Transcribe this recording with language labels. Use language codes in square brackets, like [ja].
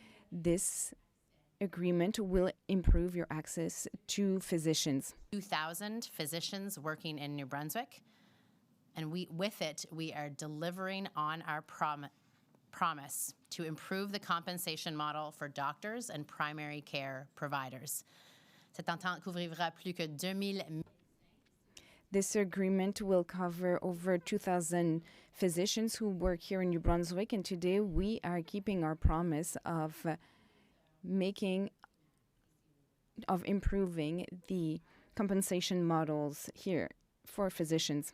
[en] This agreement will improve your access to physicians. 2,000 physicians working in New Brunswick, and with it, we are delivering on our promise to improve the compensation model for doctors and primary care providers. [fr] Cette entente couvrira plus que 2,000. [en] This agreement will cover over 2,000 physicians who work here in New Brunswick, and today we are keeping our promise of improving the compensation models here for physicians.